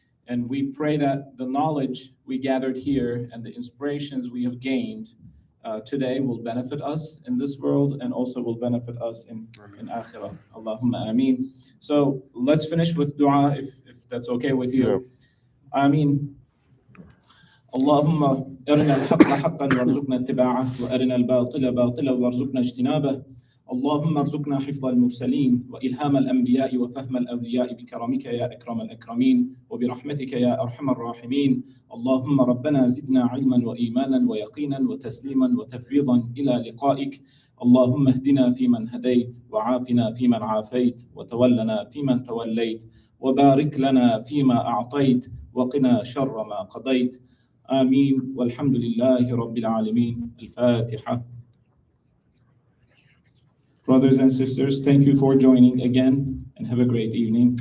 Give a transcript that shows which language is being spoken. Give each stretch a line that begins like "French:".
English: And we pray that the knowledge we gathered here and the inspirations we have gained today will benefit us in this world and also will benefit us in akhirah.
Arabic: Allahumma ameen.
English: So let's finish with dua if that's okay with you. Ameen.
Arabic: اللهم أرنا الحق حقا وارزقنا اتباعه وأرنا الباطل باطلا وارزقنا اجتنابه اللهم ارزقنا حفظ المرسلين وإلهام الأنبياء وفهم الأولياء بكرمك يا أكرم الأكرمين وبرحمتك يا أرحم الراحمين اللهم ربنا زدنا علما وإيمانا ويقينا وتسليما وتفويضا إلى لقائك اللهم اهدنا فيمن هديت وعافنا فيمن عافيت وتولنا فيمن توليت وبارك لنا فيما أعطيت وقنا شر ما قضيت آمين والحمد لله رب العالمين الفاتحة.
English: Brothers and sisters, thank you for joining again and have a great evening.